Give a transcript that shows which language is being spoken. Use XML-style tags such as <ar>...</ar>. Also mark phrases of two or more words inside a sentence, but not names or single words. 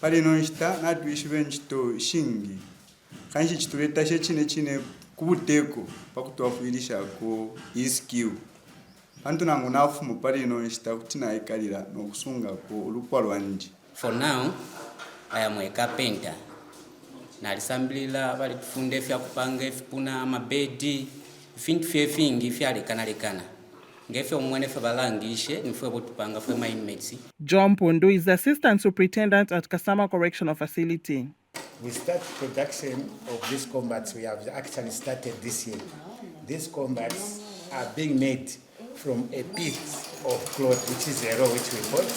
<en>For now, I am a carpenter.</en> <bem>Nalisambila bali tufunde fya kupanga ifipuna amabedi fintu fyefingi fyalekanalekana ngefe omwene fe balangishe nifwe botupanga fwe</bem> <en>my inmates. John Pundu is the assistant superintendent at Kasama Correctional Facility. We start production of these combats. We have actually started this year. These combats are being made from a piece of cloth, which is a raw, which we bought.</en>